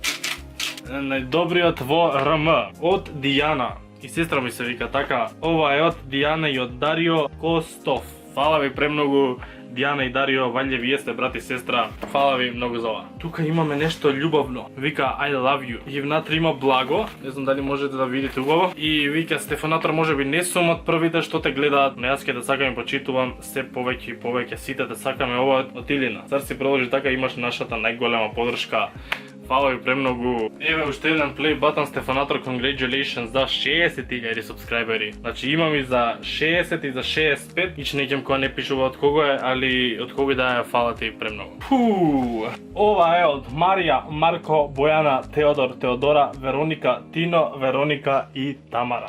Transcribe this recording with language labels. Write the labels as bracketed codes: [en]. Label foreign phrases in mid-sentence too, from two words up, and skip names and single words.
[mk] Најдобриот во РМ, од Дијана. И сестра ми се вика така. Ова е од Дијана и од Дарио Костов. Фала ви премногу, Дијана и Дарио, валје вие сте брат и сестра. Фала ви многу за ова. Тука имаме нешто љубовно. [en] Вика I love you. [mk] И внатре има благо. Не знам дали можете да видите убаво. И вика Стефанатор, можеби не сум од првите што те гледаат, но јас ќе те сакам и почитувам се повеќе и повеќе. Сите те сакаме, ова од Илина. Цар си продолжи така, имаш нашата најголема поддршка. Фала ви премногу. Еве уште еден [en] play button [mk] Стефанатор, congratulations за 60.000 субскрајбери. Значи имам и за 60 и за 65. Ич неќем која не пишува од кого е, али од кого да е, фала ти премногу. Ова е од Марија, Марко, Бојана, Теодор, Теодора, Вероника, Тино, Вероника и Тамара.